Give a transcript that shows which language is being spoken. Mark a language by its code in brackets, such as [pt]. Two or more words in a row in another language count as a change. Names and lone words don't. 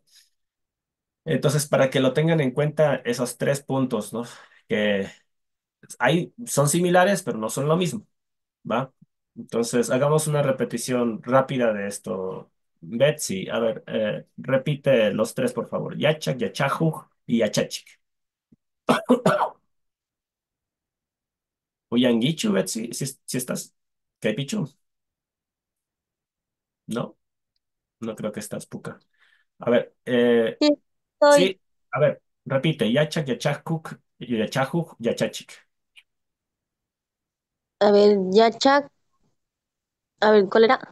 [es] Entonces, para que lo tengan en cuenta esos tres puntos, ¿no? Que son similares, pero no son lo mismo, ¿va? Entonces, hagamos una repetición rápida de esto. Betsy, a ver, repite los tres, por favor. [qu] Yachak, Yachajuj y Yachachik. Uyangichu, [es] Betsy, si estás. ¿Pichu? No, no creo que estás, Puka. A ver, Sí, estoy. sí, a ver, repite. [qu] Yachak, Yachajuk, Yachajuj, Yachachik. [es] A ver, Yachak. A ver, ¿cuál era?